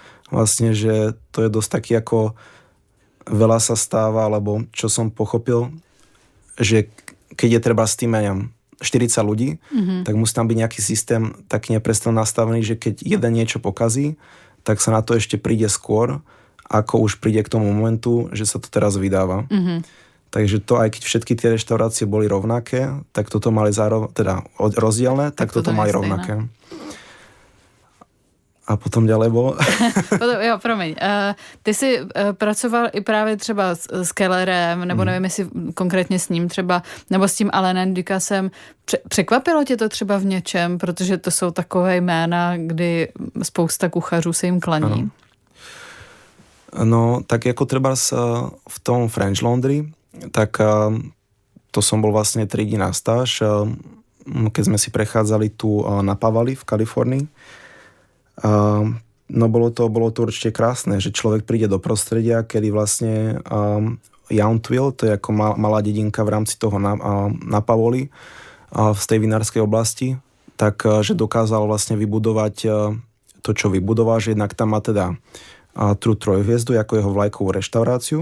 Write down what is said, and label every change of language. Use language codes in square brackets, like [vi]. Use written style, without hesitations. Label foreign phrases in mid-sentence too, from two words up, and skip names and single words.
[sk] Vlastne, že to je dosť taký ako veľa sa stáva, alebo čo som pochopil, že keď je treba s tým 40 ľudí, tak musí tam byť nejaký systém tak neprestane nastavený, že keď jeden niečo pokazí, tak sa na to ešte príde skôr, ako už príde k tomu momentu, že sa to teraz vydáva. Takže to, aj keď všetky tie reštaurácie boli rovnaké, tak toto mali teda rozdielne, tak toto mali rovnaké. A potom ďalej bolo? [cs] Jo, promiň. Ty jsi pracoval i právě třeba s Kellerem, nebo nevím, jestli konkrétně s ním třeba, nebo s tím Alainem Ducassem. Překvapilo tě to třeba v něčem? Protože to jsou takové jména, kdy spousta kuchařů se jim klaní. Ano. No, tak jako třeba v tom French Laundry, [sk] tak to som bol vlastne 3 dní na stáž, keď sme si prechádzali tu na Pavali v Kalifornii. No bolo to určite krásne, že človek príde do prostredia, kedy vlastne Yountville, to je ako malá dedinka v rámci toho na Pavoli, z tej vinárskej oblasti, tak že dokázal vlastne vybudovať to, čo vybudoval, že jednak tam má teda tú trojhviezdu ako jeho vlajkovú reštauráciu.